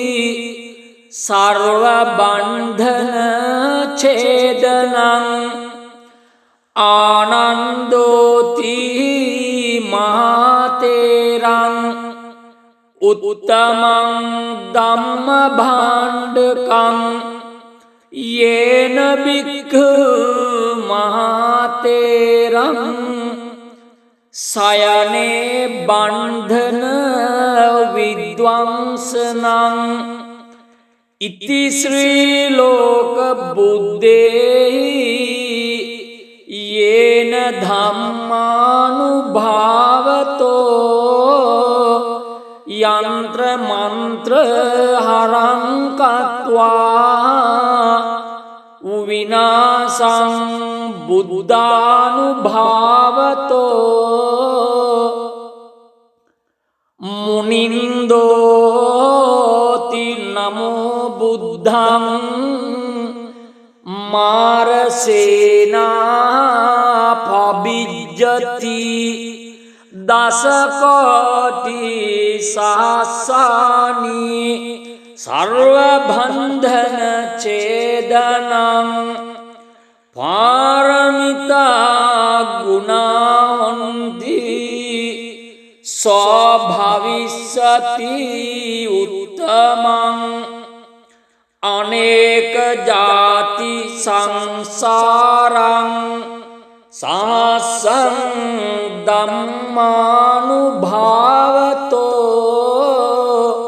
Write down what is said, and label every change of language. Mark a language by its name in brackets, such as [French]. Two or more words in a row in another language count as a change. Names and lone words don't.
[Pali] සර්ව බන්ධන ඡේදනං ආනන්දෝති මහතේරං උත්තමං ධම්ම භාණ්ඩකං යේන බික්ඛු මහතේරං සයනේ බන්ධන විද්වංසනං ඉති ශ්‍රී ලෝක බුද්දේහි යේන ධම්මානුභාවතෝ යන්ත්‍ර මන්ත්‍ර හරං කତ୍වා විනාසං බුද්ධානුභාවතෝ මුනින්දෝති නමෝ බුද්ධං මාරසේනා පබිජ්ජති දසකෝටි සහස්සානි සර්ව බන්ධන ඡේදනං පාරමිතා ගුණාන්ති සෝභවිස්සති උත්තමං අනේක ජාති සංසාරං සහස්සං ධම්මානුභාවතෝ